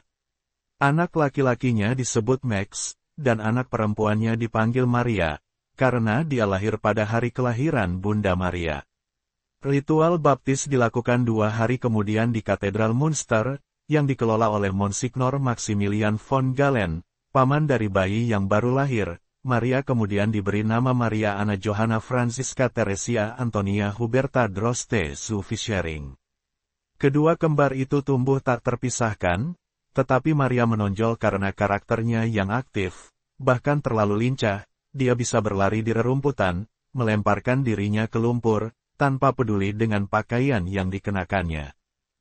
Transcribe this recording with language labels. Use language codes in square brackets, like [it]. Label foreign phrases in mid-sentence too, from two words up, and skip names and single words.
[id] Anak laki-lakinya disebut Max, dan anak perempuannya dipanggil Maria, karena dia lahir pada hari kelahiran Bunda Maria. Ritual baptis dilakukan 2 hari kemudian di Katedral Münster, yang dikelola oleh Monsignor Maximilian von Galen, paman dari bayi yang baru lahir. Maria kemudian diberi nama Maria Anna Johanna Franziska Theresia Antonia Huberta Droste zu Fischering. Kedua kembar itu tumbuh tak terpisahkan, tetapi Maria menonjol karena karakternya yang aktif, bahkan terlalu lincah. Dia bisa berlari di rerumputan, melemparkan dirinya ke lumpur, tanpa peduli dengan pakaian yang dikenakannya.